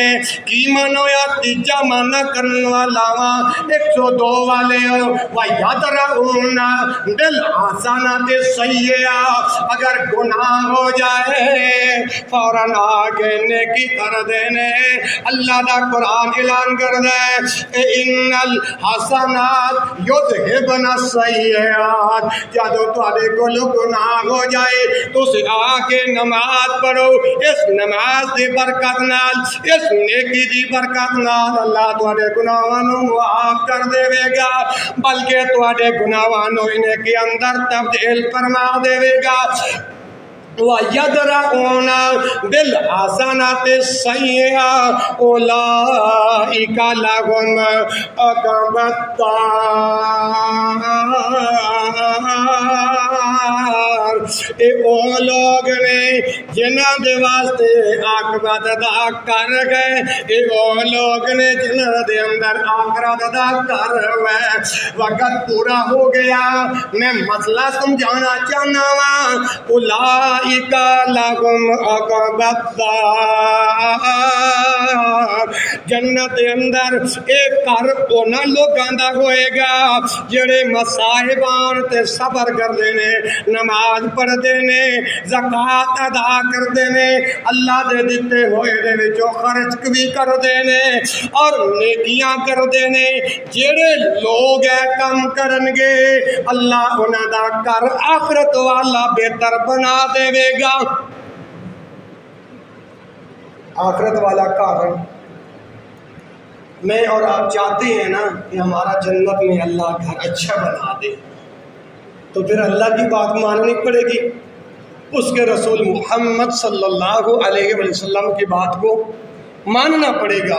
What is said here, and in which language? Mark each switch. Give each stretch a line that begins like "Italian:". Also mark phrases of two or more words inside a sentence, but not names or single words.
Punjabi: کی مانو یا تیجا مانا کرنے والا 102 والے ہو۔
Arabic: وَيَدْرَؤُونَ بِالْحَسَنَةِ السَّيِّئَةَ،
Punjabi: اگر گناہ ہو جائے فوراً آگے نیکی کر دینے۔ اللہ دا قرآن اعلان کر دے
Arabic: اِنَّ الْحَسَنَاتِ يُذْهِبْنَ السَّيِّئَاتِ،
Punjabi: جادو تواڈے کول گناہ ہو جائے تو اسے آگے نماز پڑھو، اس نماز دی برکت نال، اس نیکی دی برکت نال اللہ تواڈے گناہاں نو معاف کر دے گا، بلکہ تواڈے گناہاں نو انہیں کے اندر تبدیل فرما دے گا۔
Arabic: وَيَدْرَؤُونَ بِالْحَسَنَةِ السَّيِّئَةَ أُولَٰئِكَ لَهُمْ عُقْبَى الدَّارِ،
Punjabi: اے او لوگ نے جنہاں دے واسطے عاقبت ادا کر گئے، اے او لوگ نے جنہاں دے اندر آخرت ادا کر گئے۔ وقت پورا ہو گیا، میں مسئلہ سمجھانا چاہنا ہوں۔
Arabic: اولئک لہم عقبی الدار،
Punjabi: جنت دے اندر ایک گھر انہاں لوگاں دا ہوئے گا جڑے مصائب آن تے صبر کر دینے، نماز پڑھ دینے، زکوٰۃ ادا کر دینے، اللہ دے دتے ہوئے دے وچوں خرچ بھی کر دینے اور نیکیاں کر دینے۔ جڑے لوگ اے کم کرنگے اللہ انہاں دا گھر آخرت والا بہتر بنا دے گا۔
Urdu: آخرت والا گھر میں اور آپ چاہتے ہیں نا کہ ہمارا جنت میں اللہ گھر اچھا بنا دے، تو پھر اللہ کی بات ماننی پڑے گی، اس کے رسول محمد صلی اللہ علیہ وسلم کی بات کو ماننا پڑے گا۔